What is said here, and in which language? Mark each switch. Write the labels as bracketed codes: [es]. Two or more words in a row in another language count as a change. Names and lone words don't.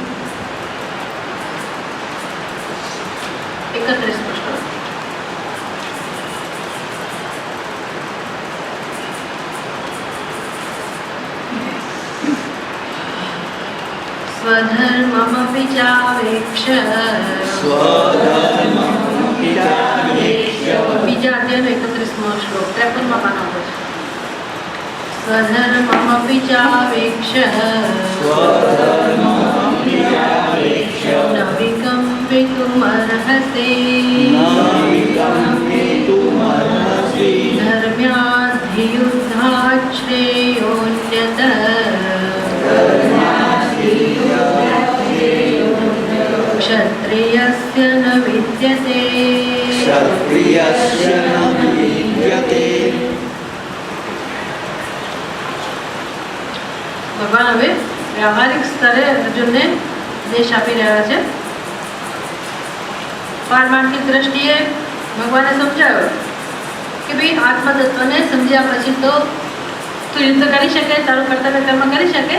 [gu] 31 શ્લોક. [sa] स्वधर्ममपि चावेक्ष्य [gu] બીજા અધ્યાયનો 31મો શ્લોક 53મા પાના પર. [sa] સ્વધર્મમપि ચાવેક્ષ્ય ન વિકમ્પિતુમર્હસે ધર્મ્યાધિયુદ્ધાत् શ્રેયોન્યતઃ क्षत्रियस्य न विद्यते [gu] ભગવાન હવે વ્યવહારિક સ્તરે અર્જુનને દેશ આપી રહ્યા છે. પારમાર્થિક દ્રષ્ટિએ ભગવાને સમજાવ્યો કે ભાઈ આત્મતત્વને સમજ્યા પછી તો તું યુદ્ધ કરી શકે, તારું કર્તવ્ય કર્મ કરી શકે.